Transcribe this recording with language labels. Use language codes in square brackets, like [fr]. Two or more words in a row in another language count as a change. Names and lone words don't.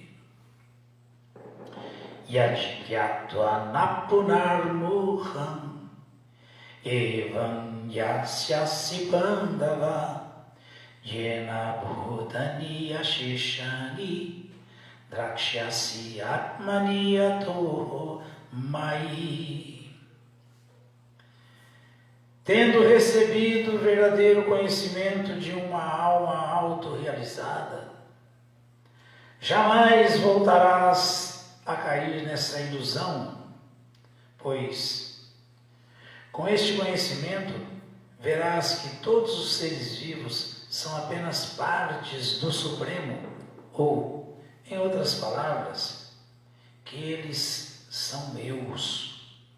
[sa] यज्ज्ञात्वा नपुनर्मोहम् एवं यास्यसि पाण्डव येन भूतानि अशेषाणि द्रक्ष्यसि आत्मनि अथो मयि. [pt] Tendo recebido o verdadeiro conhecimento de uma alma autorrealizada, jamais voltarás a cair nessa ilusão, pois, com este conhecimento, verás que todos os seres vivos são apenas partes do Supremo, ou, em outras palavras, que eles são meus.